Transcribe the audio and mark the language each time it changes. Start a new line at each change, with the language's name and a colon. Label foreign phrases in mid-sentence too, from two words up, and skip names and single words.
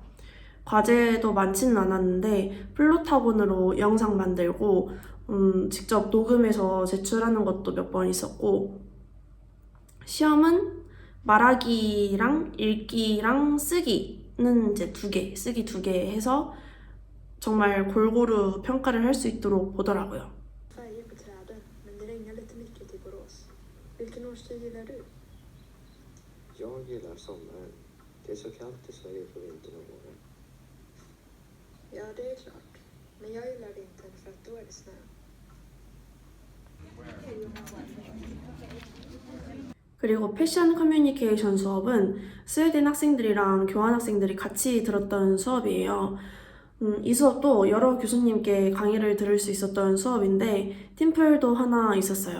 Korean: 과제도 많지는 않았는데 플로타곤으로 영상 만들고 직접 녹음해서 제출하는 것도 몇 번 있었고, 시험은 말하기랑 읽기랑 쓰기는 이제 2개, 쓰기 2개 해서 정말 골고루 평가를 할 수 있도록 보더라고요.
Swedish: Färger på träden, men det regnar lite mycket i Borås. Vilken årstid gillar du? Jag gillar sommaren. Det är så kallt i Sverige på vintern och våren. Ja, det är klart. Men jag gillar vintern för att då är det snö.
Korean: 그리고 패션 커뮤니케이션 수업은 스웨덴 학생들이랑 교환 학생들이 같이 들었던 수업이에요. 이 수업도 여러 교수님께 강의를 들을 수 있었던 수업인데 팀플도 하나 있었어요.